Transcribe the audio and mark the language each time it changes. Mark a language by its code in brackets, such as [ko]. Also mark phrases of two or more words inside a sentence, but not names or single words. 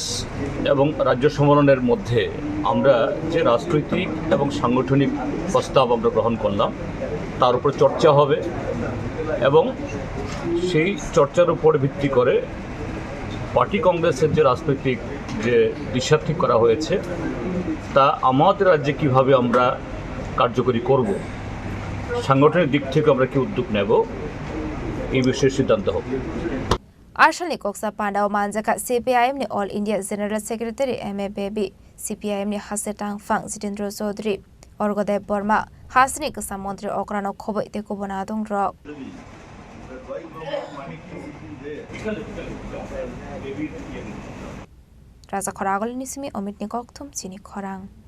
[bn] এবং রাজ্য সম্মেলনের মধ্যে আমরা যে রাজনৈতিক এবং সাংগঠনিক প্রস্তাব আমরা গ্রহণ করলাম তার উপর চর্চা হবে এবং সেই চর্চার উপর ভিত্তি করে পার্টি কংগ্রেসের যে রাজনৈতিক যে দিশা ঠিক করা হয়েছে তা আমাদের রাজ্যে কীভাবে আমরা কার্যকরী করব সাংগঠনিক দিক থেকে আমরা কি উদ্যোগ নেব এই বিষয়ে সিদ্ধান্ত হবে [trp] Ashani koksa panda o manjaka CPIM ni All India General Secretary M A Baby CPIM ni Hase Tangfang Jitendra Chaudhary Orgodev Burma Hasni Kasa Montri Okrano Khoboi te Kobona Dong Rok Raja Khoragol nisimi Omit ni Kokthum Chini Khorang